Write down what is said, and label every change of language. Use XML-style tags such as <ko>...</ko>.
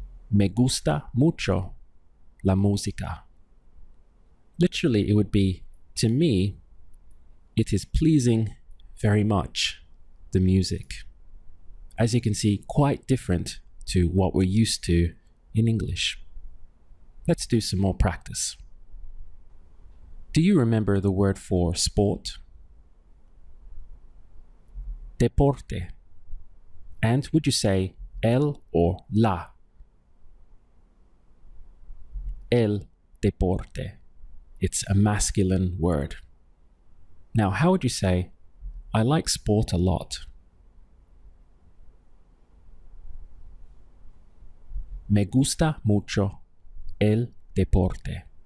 <es>Me gusta mucho la música.</es> <en>Literally, it would be, to me, it is pleasing very much, the music. As you can see, quite different to what we're used to in English. Let's do some more practice. Do you remember the word for sport? Deporte. And would you say el or la?</en> <es>El deporte.</es> <en>It's a masculine word. Now, how would you say, I like sport a lot?</en> <es>Me gusta mucho el deporte.</es>